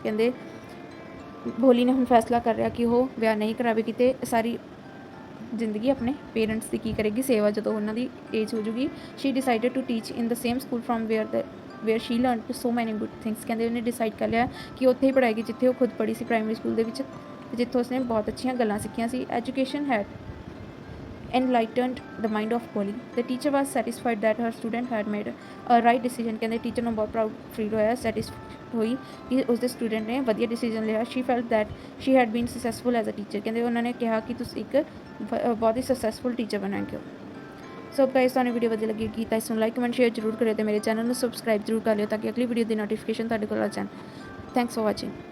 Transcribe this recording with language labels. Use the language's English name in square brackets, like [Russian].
[Punjabi] ਕਹਿੰਦੇ ਭੋਲੀ ਨੇ ਹੁਣ ਫੈਸਲਾ ਕਰ ਲਿਆ ਕਿ ਉਹ ਵਿਆਹ ਨਹੀਂ ਕਰਾਵੇਗੀ ਅਤੇ ਸਾਰੀ ਜ਼ਿੰਦਗੀ ਆਪਣੇ ਪੇਰੈਂਟਸ ਦੀ ਕੀ ਕਰੇਗੀ? ਸੇਵਾ ਜਦੋਂ ਉਹਨਾਂ ਦੀ ਏਜ ਹੋ ਜੂਗੀ। [English] She decided to teach in the same school from where she learn so many good things. [Punjabi] ਕਹਿੰਦੇ ਉਹਨੇ ਡਿਸਾਈਡ ਕਰ ਲਿਆ ਕਿ ਉੱਥੇ ਹੀ ਪੜ੍ਹਾਏਗੀ ਜਿੱਥੇ ਉਹ ਖੁਦ ਪੜ੍ਹੀ ਸੀ ਪ੍ਰਾਇਮਰੀ ਸਕੂਲ ਦੇ ਵਿੱਚ, ਜਿੱਥੋਂ ਉਸਨੇ ਬਹੁਤ ਅੱਛੀਆਂ ਗੱਲਾਂ ਸਿੱਖੀਆਂ ਸੀ। [English] Education had enlightened the mind of Polly। The teacher was satisfied that her student had made a right decision। [Punjabi] ਕਹਿੰਦੇ ਟੀਚਰ ਨੂੰ ਬਹੁਤ ਪ੍ਰਾਊਡ ਫੀਲ ਹੋਇਆ, ਸੈਟਿਸਫਾਈਡ ਹੋਈ ਕਿ ਉਸਦੇ ਸਟੂਡੈਂਟ ਨੇ ਵਧੀਆ ਡਿਸੀਜਨ ਲਿਆ। [English] She felt that she had been successful as a teacher. [Punjabi] ਕਹਿੰਦੇ ਉਹਨਾਂ ਨੇ ਕਿਹਾ ਕਿ ਤੁਸੀਂ ਇੱਕ ਬਹੁਤ ਹੀ ਸਕਸੈਸਫੁਲ ਟੀਚਰ ਬਣਾਂਗੇ। ਸੋ ਗਾਇਸ ਤੁਹਾਨੂੰ ਵੀਡੀਓ ਵਧੀਆ ਲੱਗੀ ਤਾਂ ਇਸ ਨੂੰ ਲਾਈਕ ਕਮੈਂਟ ਸ਼ੇਅਰ ਜ਼ਰੂਰ ਕਰਿਓ ਅਤੇ ਮੇਰੇ ਚੈਨਲ ਨੂੰ ਸਬਸਕ੍ਰਾਈਬ ਜ਼ਰੂਰ ਕਰ ਲਿਓ ਤਾਂ ਕਿ ਅਗਲੀ ਵੀਡੀਓ ਦੀ ਨੋਟੀਫਿਕੇਸ਼ਨ ਤੁਹਾਡੇ ਕੋਲ ਆ ਜਾਣ। [English] Thanks for watching.